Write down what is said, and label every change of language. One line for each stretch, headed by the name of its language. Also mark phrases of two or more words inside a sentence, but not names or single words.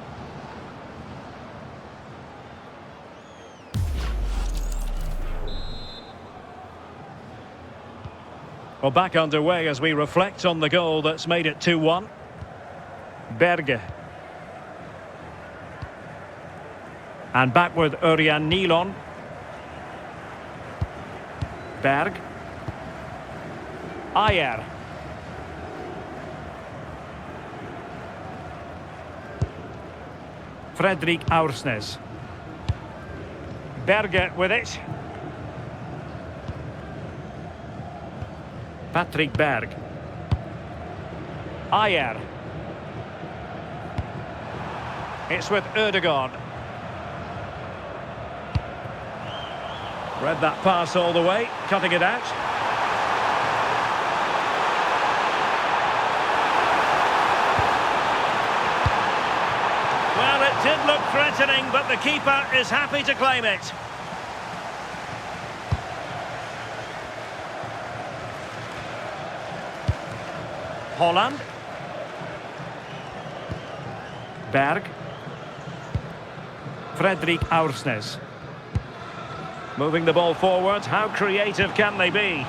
English: Well, back underway as we reflect on the goal that's made it 2-1. Berge. And back with Örjan Nilon. Berg. Ayer. Fredrik Aursnes. Berge with it. Patrick Berg. Ayer. It's with Ødegaard. Read that pass all the way, cutting it out. Well, it did look threatening, but the keeper is happy to claim it. Holland. Berg. Fredrik Aursnes. Moving the ball forward, how creative can they be?